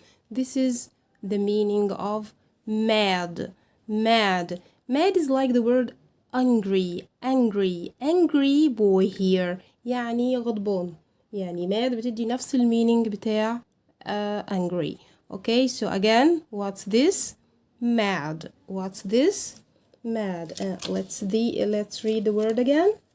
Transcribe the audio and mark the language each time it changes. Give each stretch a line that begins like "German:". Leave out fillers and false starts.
English: This is the meaning of mad. Mad. Mad is like the word angry. Angry boy here.
Arabic: يعني غضبان. يعني mad بتدي نفس المينينج بتاع angry.
English: Okay, so again, what's this? Mad. What's this? Mad. Let's read the word again.